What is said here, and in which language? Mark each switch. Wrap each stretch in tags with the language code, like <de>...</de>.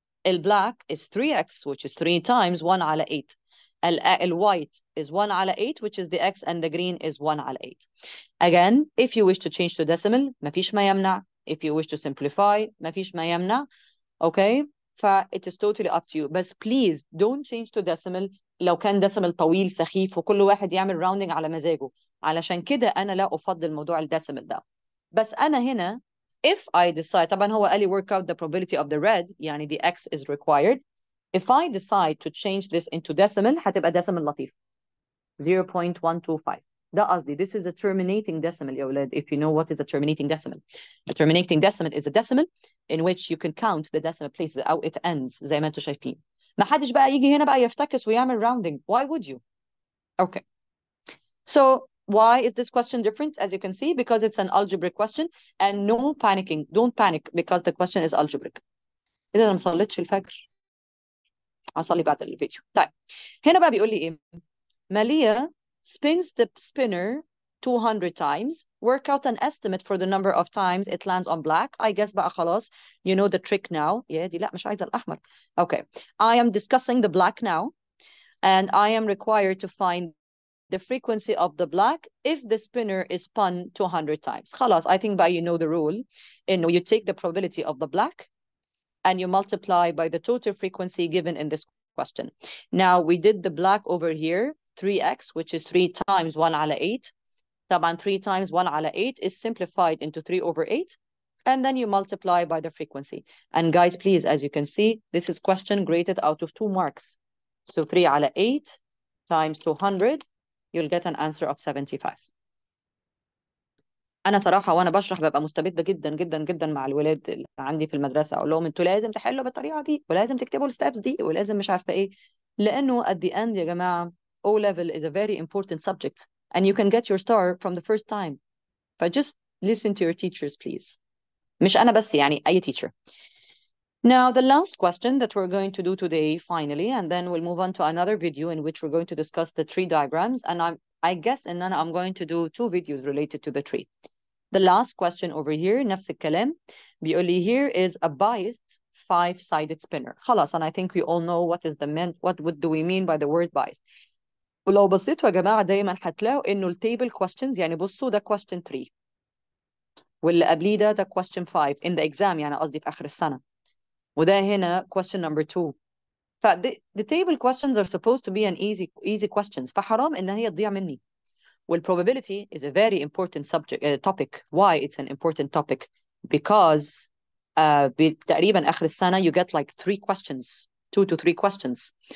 <en>البلاك is 3x which is 3 times 1 على 8. الوايت is 1 على 8 which is the x and the green is 1 على 8. Again, if you wish to change to decimal</en> <ar>مفيش ما يمنع.</ar> <en>If you wish to simplify مفيش ما يمنع. Okay? it is totally up to you.</en> <ar>بس</ar> <en>please don't change to decimal</en> <ar>لو كان decimal طويل سخيف وكل واحد يعمل rounding على مزاجه. علشان كده أنا لا أفضل موضوع الديسيمال ده. بس أنا هنا</ar> <en>if I decide</en> <ar>طبعا هو قال لي</ar> <en>work out the probability of the red يعني the x is required. If I decide to change this into decimal هتبقى decimal لطيف 0.125.</en> <ar>ده قصدي</ar> <en>this is a terminating decimal</en> <ar>يا ولاد</ar> <en>if you know what is a terminating decimal. A terminating decimal is a decimal in which you can count the decimal places أو it ends زي ما انتم شايفين.</en> <ar>ما حدش بقى يجي هنا بقى يفتكس ويعمل rounding.</ar> <en>Why would you? Okay. So why is this question different? As you can see, because it's an algebraic question and no panicking. Don't panic because the question is algebraic.</en> <ar>إذا أنا ما صليتش الفجر هصلي بعد الفيديو. طيب هنا بقى بيقول لي إيه؟</ar> <en>Malia spins the spinner 200 times. Work out an estimate for the number of times it lands on black. I guess</en> <ar>بقى خلاص.</ar> <en>You know the trick now.</en> <ar>Yeah, دي لا مش عايزة الأحمر.</ar> <en>Okay. I am discussing the black now. And I am required to find the frequency of the black if the spinner is spun 200 times. خلاص, I think by you know the rule. You take the probability of the black and you multiply by the total frequency given in this question. Now we did the black over here, 3x, which is 3 times 1 على 8. طبعا 3 times 1 على 8 is simplified into 3 over 8. And then you multiply by the frequency. And guys, please, as you can see, this is question graded out of 2 marks. So 3 على 8 times 200, you'll get an answer of 75.</en> <ar>انا صراحه وانا بشرح ببقى مستبده جدا جدا جدا مع الولاد اللي عندي في المدرسه اقول لهم انتوا لازم تحلوا بالطريقه دي ولازم تكتبوا الستبس دي ولازم مش عارفه ايه لانه</ar> <en>at the end</en> <ar>يا جماعه</ar> <en>O level is a very important subject and you can get your star from the first time. But just listen to your teachers please.</en> <ar>مش انا بس يعني اي teacher.</ar> <en>Now the last question that we're going to do today finally and then we'll move on to another video in which we're going to discuss the tree diagrams and I guess and then I'm going to do 2 videos related to the tree. The last question over here</en> <ar>نفس الكلام بيقول لي</ar> <en>here is a biased 5-sided spinner. خلاص and I think we all know what do we mean by the word biased.</en> <ar>ولو بصيتوا يا جماعة دايما هتلاقوا انه التيبل questions يعني بصوا ده question 3 واللي قبليه ده question 5</ar> <en>in the exam</en> <ar>يعني قصدي في آخر السنة وده هنا question number 2.</ar> <en>the table questions are supposed to be an easy questions</en> <ar>فحرام ان هي تضيع مني.</ar> <en>Probability is a very important topic. Why it's an important topic? Because</en> <ar>تقريبا آخر السنة</ar> <en>you get like 3 questions, 2 to 3 questions.</en>